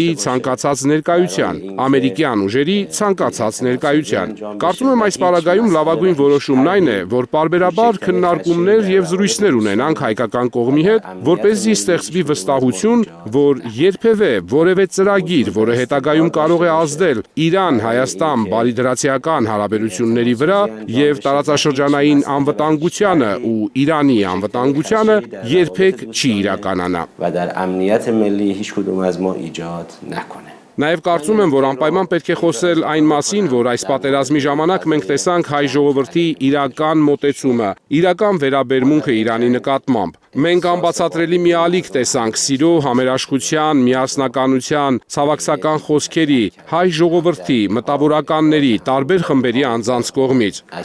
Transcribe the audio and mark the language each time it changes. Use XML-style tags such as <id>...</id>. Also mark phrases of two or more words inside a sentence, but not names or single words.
<hy>ցանկացած ներկայության, ամերիկյան ուժերի ցանկացած ներկայության։ Կարծում եմ այս պարագայում լավագույն որոշումն այն է, որ պարբերաբար քննարկումներ եւ զրույցներ ունենանք հայկական կողմի հետ, որպեսզի ստեղծվի վստահություն, որ երբևէ որևէ ծրագիր, որը հետագայում կարող է ազդել Իրան-Հայաստան բարիդրացիական հարաբերությունների վրա եւ տարածաշրջանային անվտանգությանը ու Իրանի անվտանգությանը երբեք չի իրականանա։</hy> <fa>و در امنیت ملی هیچ کدوم از ما ایجاد نکنه.</fa> <hy>Նաև կարծում եմ, որ անպայման պետք է խոսել այն մասին, որ այս պատերազմի ժամանակ մենք տեսանք հայ ժողովրդի իրական մոտեցումը, իրական վերաբերմունքը Իրանի նկատմամբ։ Մենք անբացատրելի մի ալիք տեսանք սիրո, համերաշխության, միասնականության, ցավակցական խոսքերի, հայ ժողովրդի, մտավորականների, տարբեր խմբերի անձանց կողմից։</hy>